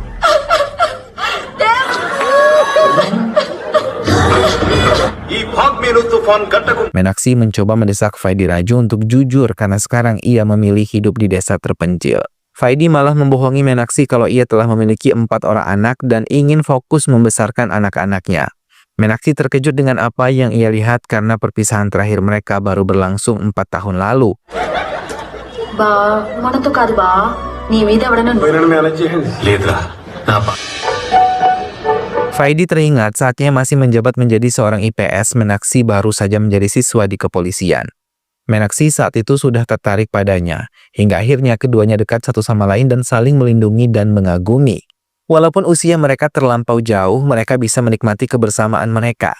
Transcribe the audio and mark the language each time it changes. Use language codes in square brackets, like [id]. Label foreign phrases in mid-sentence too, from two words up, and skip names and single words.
[id] Menaksi mencoba mendesak Faidi Raju untuk jujur karena sekarang ia memilih hidup di desa terpencil. Faidi malah membohongi Menaksi kalau ia telah memiliki 4 orang anak dan ingin fokus membesarkan anak-anaknya. Menaksi terkejut dengan apa yang ia lihat karena perpisahan terakhir mereka baru berlangsung 4 tahun lalu. [te] బా మనతో కాదు బా, నీ మీద ఎవడన్నా లేదురా నా [id] Faidi teringat saatnya masih menjabat menjadi seorang IPS, Menaksi baru saja menjadi siswa di kepolisian. Menaksi saat itu sudah tertarik padanya, hingga akhirnya keduanya dekat satu sama lain dan saling melindungi dan mengagumi. Walaupun usia mereka terlampau jauh, mereka bisa menikmati kebersamaan mereka.